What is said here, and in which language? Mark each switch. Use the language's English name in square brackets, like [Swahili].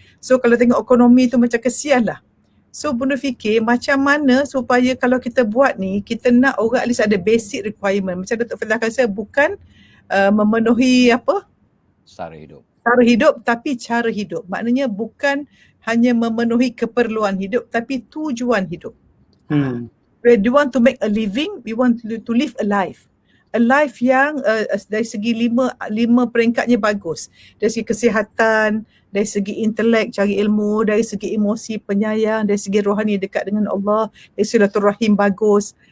[Malay] So kalau tengok ekonomi tu macam kesian lah. So bonda fikir macam mana supaya kalau kita buat ni, kita nak orang [English] at least [Malay] ada [English] basic requirement. [Malay] Macam Datuk Fadilah kata, bukan memenuhi Sara hidup. Cara hidup, tapi cara hidup. Maknanya bukan hanya memenuhi keperluan hidup, tapi tujuan hidup. [English] We want to make a living, we want to live a life. A life [Malay] yang dari segi lima peringkatnya bagus. Dari segi kesihatan, dari segi intelek, cari ilmu, dari segi emosi, penyayang, dari segi rohani dekat dengan Allah, dari silaturahim bagus.